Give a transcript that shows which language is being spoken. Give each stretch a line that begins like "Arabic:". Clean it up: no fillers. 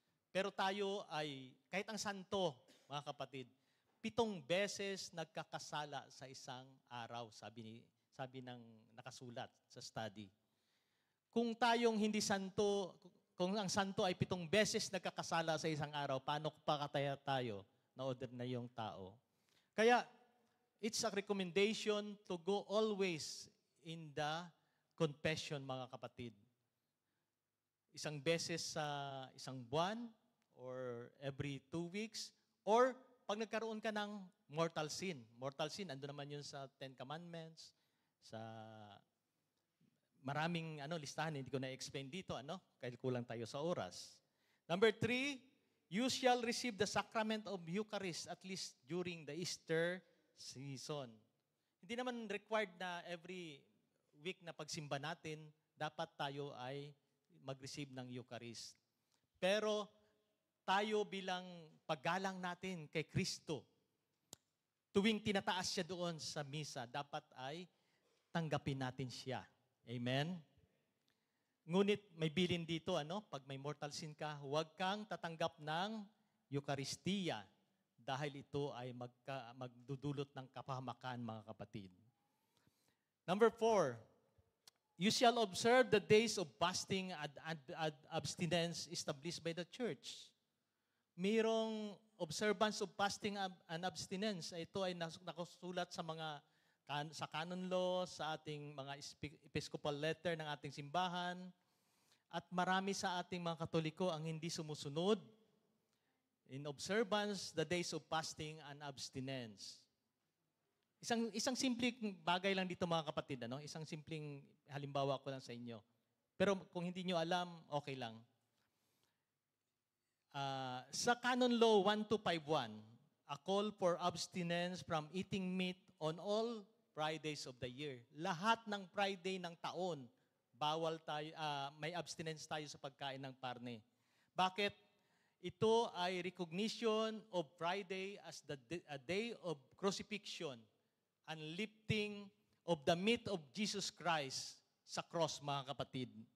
Filipino: Pero tayo ay, kahit ang santo, mga kapatid, 7 beses nagkakasala sa isang araw, sabi ng nakasulat sa study. Kung tayong hindi santo, kung ang santo ay 7 beses nagkakasala sa isang araw, paano pa kataya tayo na ordinaryong tao? Kaya,
English: it's a recommendation to go always in the confession,
Filipino: mga kapatid. Isang beses sa isang buwan,
English: or every 2 weeks, or
Filipino: pag nagkaroon ka ng mortal sin. Mortal sin, ando naman yun sa 10 Commandments, sa maraming listahan, hindi ko na-explain dito, kahit kulang tayo sa oras.
English: Number 3, you shall receive the sacrament of Eucharist at least during the Easter season.
Filipino: Hindi naman required na
English: every week
Filipino: na pagsimba natin, dapat tayo ay mag-receive ng Eucharist. Pero tayo bilang paggalang natin kay Kristo, tuwing tinataas siya doon sa misa, dapat ay tanggapin natin siya. Amen? Ngunit may bilin dito, pag may mortal sin ka, huwag kang tatanggap ng Eucharistia dahil ito ay magdudulot ng kapahamakan, mga kapatid.
English: Number 4, you shall observe the days of fasting and abstinence established by the church.
Filipino: Mayroong
English: observance of fasting and abstinence.
Filipino: Ito ay nakasulat sa canon law, sa ating mga episcopal letter ng ating simbahan, at marami sa ating mga Katoliko ang hindi sumusunod
English: in observance the days of fasting and abstinence.
Filipino: Isang simpleng bagay lang dito, mga kapatid, Isang simpleng halimbawa ko lang sa inyo. Pero kung hindi nyo alam, okay lang. Sa
English: Canon Law 1251, a call for abstinence from eating meat on all Fridays of the year.
Filipino: Lahat ng Friday ng taon, bawal tayo, may abstinence tayo sa pagkain ng karne. Bakit? Ito ay
English: recognition of Friday as a day of crucifixion and lifting of the meat of Jesus Christ sa cross,
Filipino: mga kapatid.